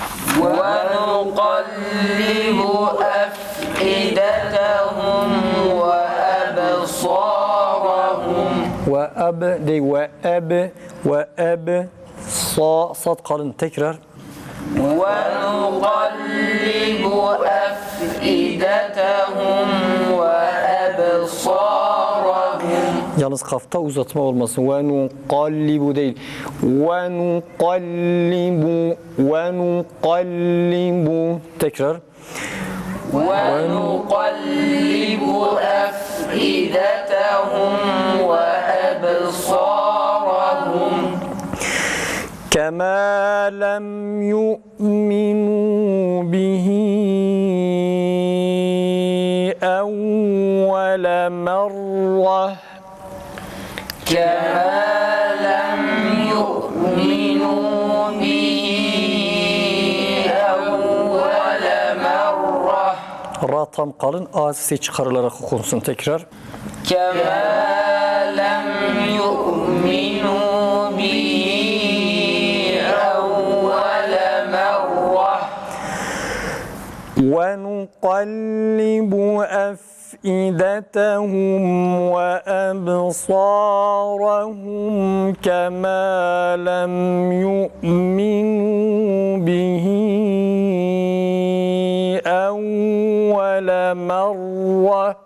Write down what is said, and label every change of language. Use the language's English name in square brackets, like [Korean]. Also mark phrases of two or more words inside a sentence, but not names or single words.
[Arabic] ونقلب أفئدتهم وأبصارهم وأب دي وأب صاد قالن tekrar ونقلب أفئدتهم وأبصارهم [Turkish] yalnız kafta uzatma olmasın. [Arabic] ونقلب [Turkish] değil. [Arabic] ونقلب [Turkish] tekrar. [Arabic] ونقلب أفئدتهم وأبصارهم كما لم يؤمنوا به أول مرة كما لم يؤمنوا به أول مرة [Turkish] Ra tam kalın. A sesi çıkarılarak okunsun tekrar. [Arabic] كما لم يؤمنوا به أول مرة ونقلب أفئدتهم وأبصارهم كما لم يؤمنوا به أول مرة